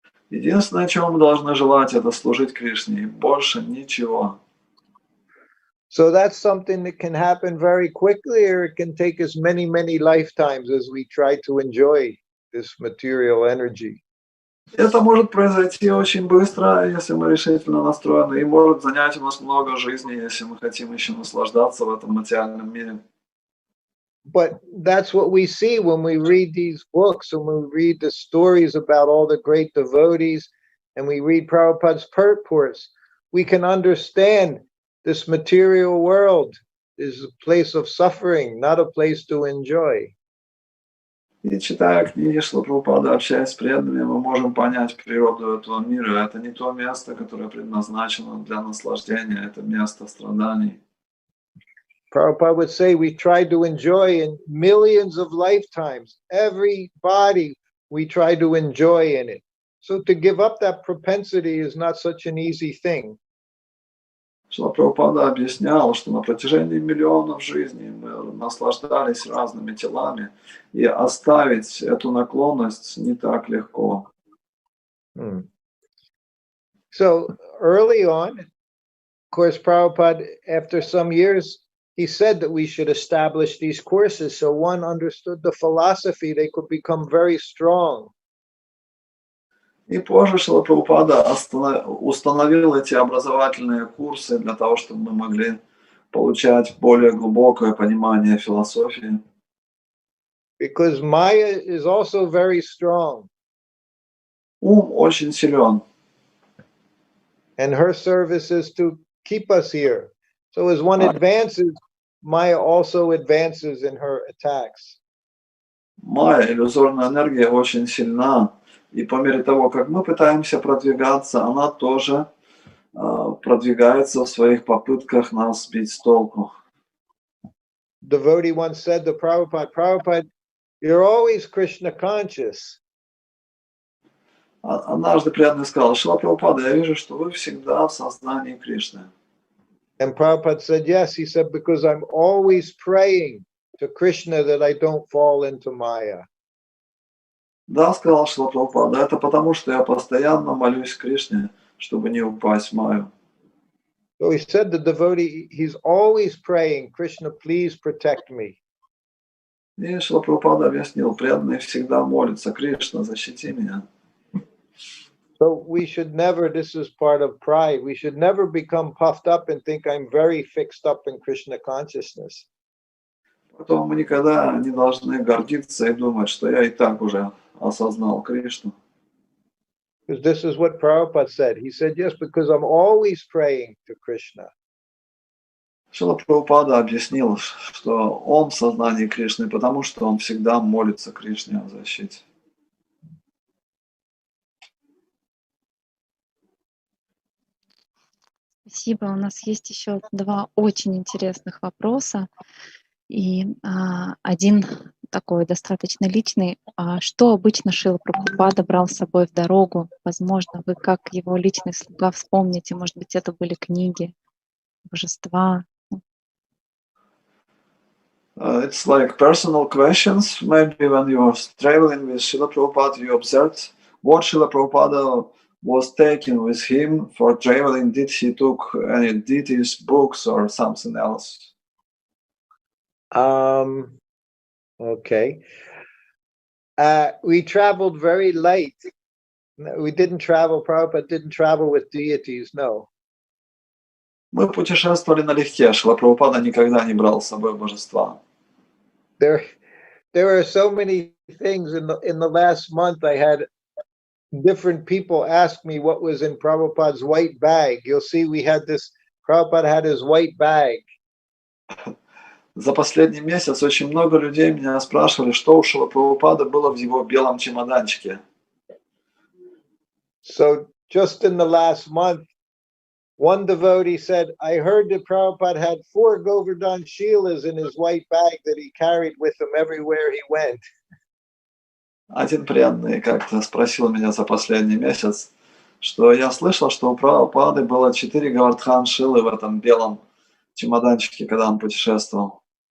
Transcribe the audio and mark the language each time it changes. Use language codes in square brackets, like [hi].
[ru] Единственное, чего мы должны желать, это служить Кришне, и больше ничего. [en] So that's something that can happen very quickly, or it can take us many, many lifetimes as we try to enjoy this material energy. [ru] Это может произойти очень быстро, если мы решительно настроены, и может занять у нас много жизни, если мы хотим еще наслаждаться в этом материальном мире. [en] But that's what we see when we read these books, and we read the stories about all the great devotees, and we read Prabhupada's purports. We can understand this material world is a place of suffering, not a place to enjoy. [ru] И читая книги Шрилы Прабхупады, общаясь с преданными, мы можем понять природу этого мира. Это не то место, которое предназначено для наслаждения, это место страданий. [en] Prabhupada would say we try to enjoy in millions of lifetimes. Every body we try to enjoy in it. So to give up that propensity is not such an easy thing. [ru] Шрила Прабхупада объяснял, что на протяжении миллионов жизней мы наслаждались разными телами, и оставить эту наклонность не так легко. [en] So early on, of course, Prabhupada, after some years, he said that we should establish these courses so one understood the philosophy, they could become very strong. [ru] И позже Шрила Прабхупада установил эти образовательные курсы для того, чтобы мы могли получать более глубокое понимание философии. [en] Because Maya is also very strong. [ru] Ум очень силен. [en] And her service is to keep us here. So as one advances, Maya also advances in her attacks. [ru] Майя, иллюзорная энергия, очень сильна. И по мере того, как мы пытаемся продвигаться, она тоже продвигается в своих попытках нас сбить с толку. [en] Devotee once said to Prabhupada, Prabhupada, you're always Krishna conscious. [ru] Однажды преданный сказал, Шрила Прабхупада, я вижу, что вы всегда в сознании Кришны. [en] And Prabhupada said, yes. He said, because I'm always praying to Krishna that I don't fall into Maya. [ru] Да, сказал Шрила Прабхупада, это потому, что я постоянно молюсь Кришне, чтобы не упасть в маю. [en] So he said the devotee, he's always praying, Krishna, please protect me. [ru] И Шрила Прабхупада объяснил, преданный всегда молится, Кришна, защити меня. [en] So we should never, this is part of pride, we should never become puffed up and think I'm very fixed up in Krishna consciousness. [ru] Поэтому мы никогда не должны гордиться и думать, что я и так уже осознал Кришну. [en] Because this is what Prabhupada said. He said, yes, because I'm always praying to Krishna. [ru] Шрила Прабхупада объяснил, что он в сознании Кришны, потому что он всегда молится Кришне о защите. Спасибо. У нас есть еще два очень интересных вопроса. И один такой достаточно личный. Что обычно Шрила Прабхупада брал с собой в дорогу? Возможно, вы как его личный слуга вспомните, может быть, это были книги, божества. [en] It's like personal questions. Maybe when you are traveling with Srila Prabhupada, you observed what Srila Prabhupada was taking with him for traveling. Did he took any deities, books, or something else? Okay. We traveled very light. We didn't travel, Prabhupada didn't travel with deities, no. [ru] Мы путешествовали налегке. Шрила Прабхупада никогда не брал с собой божества. [en] There are so many things in the last month. I had different people ask me what was in Prabhupada's white bag. You'll see we had this, Prabhupada had his white bag. [ru] За последний месяц очень много людей меня спрашивали, что у Шрилы Прабхупады было в его белом чемоданчике. [en] So just in the last month, one devotee said, I heard that Prabhupada had 4 Govardhan Shilas in his white bag that he carried with him everywhere he went. [ru] Один преданный как-то спросил меня за последний месяц, что я слышал, что у Прабхупады было 4 Говардхан Шилы в этом белом чемоданчике, когда он путешествовал.